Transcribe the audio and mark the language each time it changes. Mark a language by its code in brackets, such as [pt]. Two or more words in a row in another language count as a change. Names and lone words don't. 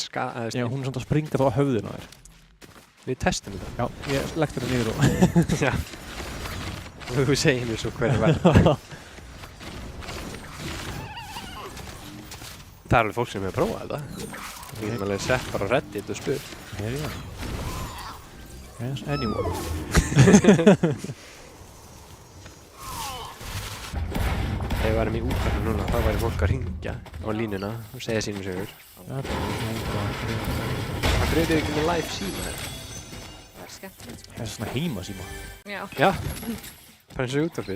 [is] Já, hún er samt að springa þá á höfðinu á þér. Við testum þetta. Já, ég leggti það niður og... Já. Og þú segir mér svo hverju verður. Það er alveg fólk sem hefur prófað þetta. Við getum alveg sett bara á Reddit og spurt. [en] Here you go. Yes, anyone. [is] Ef við varum í Úkraínu núna, þá væri fólk að hringja á línuna og segja sínum sögur. Það breytir ekki með live síma þetta. Það er skemmtilegt, sko. Það er svona heimasíma. Já. Já, bara eins og útvarpið.